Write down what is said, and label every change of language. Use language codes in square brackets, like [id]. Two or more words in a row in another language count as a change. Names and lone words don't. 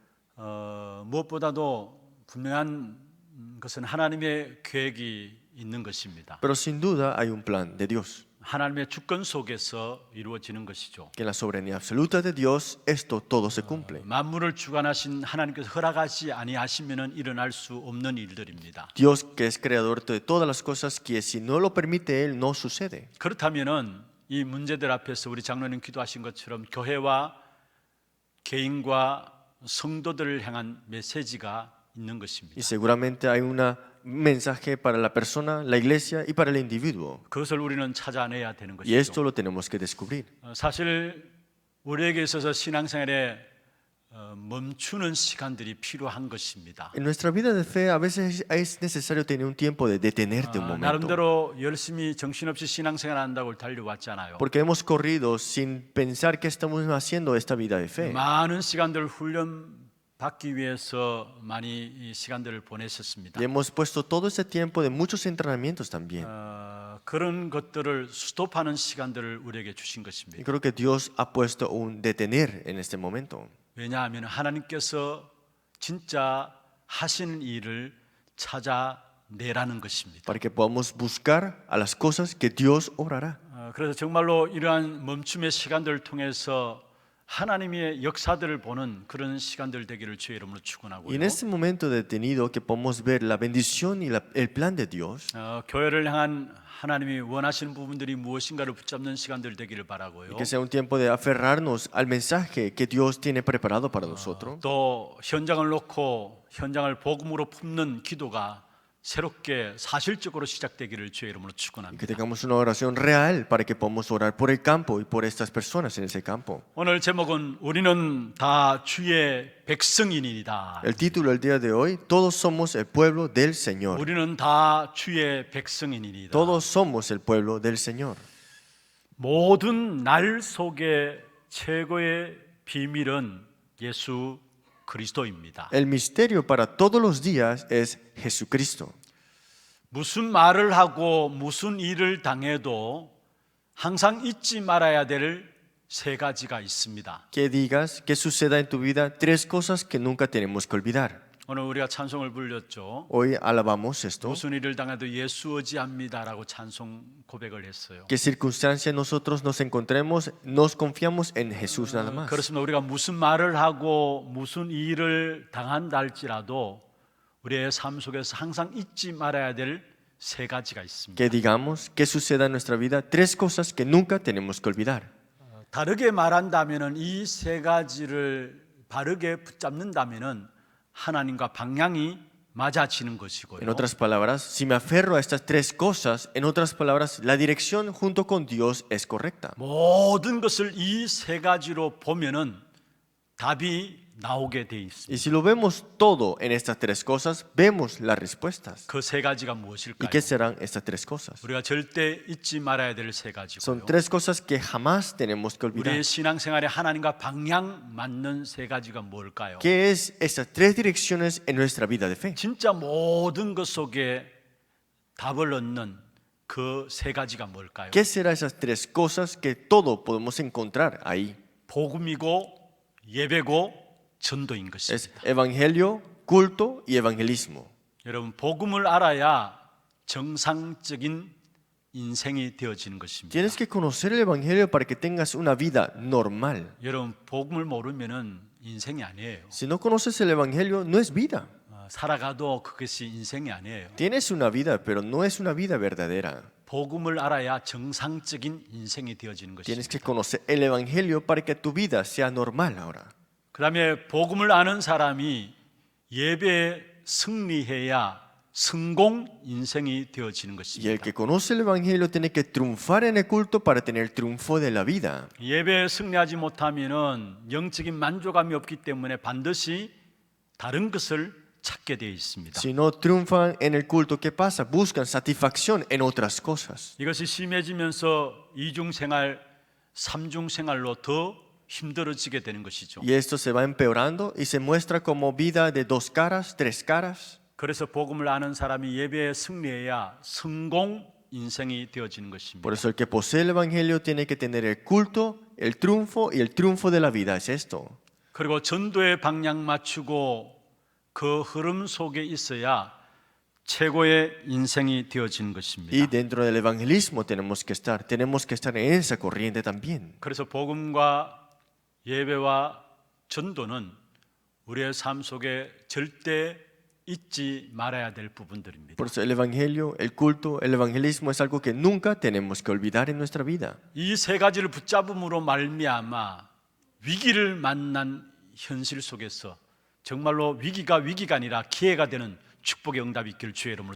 [ko] 무엇보다도 분명한 것은 하나님의 계획이 있는 것입니다. [es] Pero sin duda hay un plan de Dios. [ko] 하나님의 주권 속에서 이루어지는 것이죠. [es] Que en la soberanía absoluta de Dios esto todo se cumple. [ko] 만물을 주관하신 하나님께서 허락하지 아니하시면은 일어날 수 없는 일들입니다. [es] Dios que es creador de todas las cosas que si no lo permite Él no sucede. [ko] 그렇다면은 이 문제들 앞에서 우리 장로님 기도하신 것처럼 교회와 개인과 성도들을 향한 메시지가 있는 것입니다. [es] Y seguramente hay un mensaje para la persona, la iglesia y para el individuo. [ko] 그것을 우리는 찾아내야 되는 [es] Y esto [ko] 것이죠. [es] lo tenemos que descubrir. [ko] 사실 우리에게 있어서 신앙생활에 멈추는 시간들이 필요한 것입니다. [es] En nuestra vida de fe a veces es necesario tener un tiempo de detenerte un momento. [ko] 나름대로 열심히 정신없이 신앙생활 한다고 달려왔잖아요. [es] Porque hemos corrido sin pensar qué estamos haciendo esta vida de fe. [ko] 많은 시간들 훈련 받기 위해서 많이 이 시간들을 보냈었습니다. [es] Y hemos puesto todo ese tiempo de muchos entrenamientos también. [ko] 그런 것들을 스톱하는 시간들을 우리에게 주신 [es] Y [ko] 것입니다. [es] creo que Dios ha puesto un detener en este momento. [ko] 왜냐하면 하나님께서 진짜 하시는 일을 찾아내라는 것입니다. [es] Para que podamos buscar a las cosas que Dios obrará. [ko] 그래서 정말로 이러한 멈춤의 시간들을 통해서 하나님의 역사들을 보는 그런 시간들 되기를 주의 이름으로 [es] Y [ko] 축원하고요. [es] en este momento detenido que podamos ver la bendición y el plan de Dios. [ko] 교회를 향한 하나님이 원하시는 부분들이 무엇인가를 붙잡는 시간들 되기를 바라고요. [es] Que sea un tiempo de aferrarnos al mensaje que Dios tiene preparado para nosotros. [ko] 또 현장을 놓고 현장을 복음으로 품는 기도가 새롭게 사실적으로 시작되기를 주의 이름으로 [es] Y que [ko] 축원합니다. [es] tengamos una oración real para que podamos orar por el campo y por estas personas en ese campo. [ko] 오늘 제목은 우리는 다 주의 백성인이다. [es] El título del día de hoy, todos somos el pueblo del Señor. [ko] 우리는 다 주의 백성인이다. [es] Todos somos el pueblo del Señor. [ko] 모든 날 속의 최고의 비밀은 예수 그리스도입니다. [es] El misterio para todos los días es Jesucristo. [ko] 무슨 말을 하고 무슨 일을 당해도 항상 잊지 말아야 될 세 가지가 있습니다. [es] Que digas que suceda en tu vida tres cosas que nunca tenemos que olvidar. [ko] 오늘 우리가 찬송을 불렸죠. [es] Hoy alabamos esto. [ko] 무슨 일을 당해도 예수 의지합니다라고 찬송 고백을 했어요. [es] Que circunstancia nosotros nos encontremos, nos confiamos en Jesús nada más. [ko] 그렇습니다. 우리가 무슨 말을 하고 무슨 일을 당한다 할지라도 우리의 삶 속에서 항상 잊지 말아야 될 세 가지가 있습니다. [es] Que digamos que suceda en nuestra vida tres cosas que nunca tenemos que olvidar. [ko] 다르게 말한다면은 이 세 가지를 바르게 붙잡는다면은 하나님과 방향이 맞아지는 것이고요. [es] En otras palabras, si me aferro a estas tres cosas, en otras palabras, la dirección junto con Dios es correcta. [ko] 모든 것을 이 세 가지로 보면은 답이 나오게 돼 있습니다. [es] Y si lo vemos todo en estas tres cosas, vemos las respuestas. [ko] 그 세 가지가 [es] ¿Y [ko] 무엇일까요? [es] qué serán estas tres cosas? [ko] 우리가 절대 잊지 말아야 될 세 가지고요. [es] Son tres cosas que jamás tenemos que olvidar. [ko] 우리의 신앙생활에 하나님과 방향 맞는 세 가지가 뭘까요? [es] ¿Qué es estas tres direcciones en nuestra vida de fe? [ko] 진짜 모든 것 속에 답을 얻는 그 세 가지가 뭘까요? [es] ¿Qué serán esas tres cosas que todo podemos encontrar ahí? [ko] 복음이고 예배고 전도인 [es] Es [ko] 것입니다. [es] evangelio, culto y evangelismo. [ko] 여러분 복음을 알아야 정상적인 인생이 되어지는 것입니다. [es] Tienes que conocer el evangelio para que tengas una vida normal. [ko] 여러분 복음을 모르면은 인생이 아니에요. [es] Si no conoces el evangelio, no es vida. [ko] 살아가도 그것이 인생이 아니에요. [es] Tienes una vida, pero no es una vida verdadera. [ko] 복음을 알아야 정상적인 인생이 되어지는 [es] Tienes [ko] 것입니다. [es] que conocer el evangelio para que tu vida sea normal ahora. [ko] 그다음에 복음을 아는 사람이 예배에 승리해야 성공 인생이 되어지는 [es] Y el [ko] 것입니다. [es] que conoce el evangelio tiene que triunfar en el culto para tener triunfo de la vida. [ko] 예배에 승리하지 못하면은 영적인 만족감이 없기 때문에 반드시 다른 것을 찾게 되어 있습니다. [es] Si no triunfan en el culto, ¿qué pasa? Buscan satisfacción en otras cosas. [ko] 이것이 심해지면서 이중 생활, 삼중 생활로 더 힘들어지게 되는 것이죠. [es] Y esto se va empeorando y se muestra como vida de dos caras, tres caras. [ko] 그래서 복음을 아는 사람이 예배에 승리해야 성공 인생이 되어지는 것입니다. [es] Por eso el que posee el evangelio tiene que tener el culto, el triunfo y el triunfo de la vida. Es esto. [ko] 그리고 전도에 방향 맞추고 그 흐름 속에 있어야 최고의 인생이 되어지는 [es] Y [ko] 것입니다. [es] dentro del evangelismo tenemos que estar en esa corriente también. [ko] 그래서 복음과 예배와 전도는 우리의 삶 속에 절대 잊지 말아야 될 부분들입니다. [es] Por eso el evangelio, el culto, el evangelismo es algo que nunca tenemos que olvidar en nuestra vida. [ko] 이 세 가지를 붙잡음으로 말미암아 위기를 만난 현실 속에서 정말로 위기가 아니라 기회가 되는 축복의 응답이 있기를 주의 이름으로